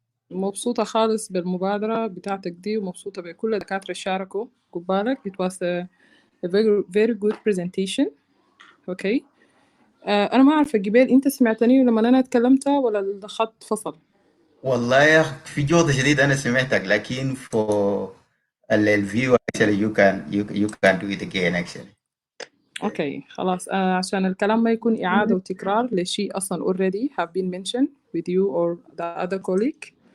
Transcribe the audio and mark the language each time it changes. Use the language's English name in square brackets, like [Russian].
[Arabic] مبسوطة خالص بالمبادرة بتاعتك دي، ومبسوطة بكل الدكاترة شاركوا قبالك. [English] It was a very, very good presentation. Okay. [Arabic] أنا ما أعرف قبل أنت سمعتني لما أنا اتكلمت ولا الخط فصل؟ والله يا أخي في جوطة شديد أنا سمعتك، لكن for الفيو [English] actually you can do it again actually. [Arabic] Okay خلاص. عشان الكلام ما يكون إعادة وتكرار لشيء أصلا [English] already have been mentioned with you or the other colleague.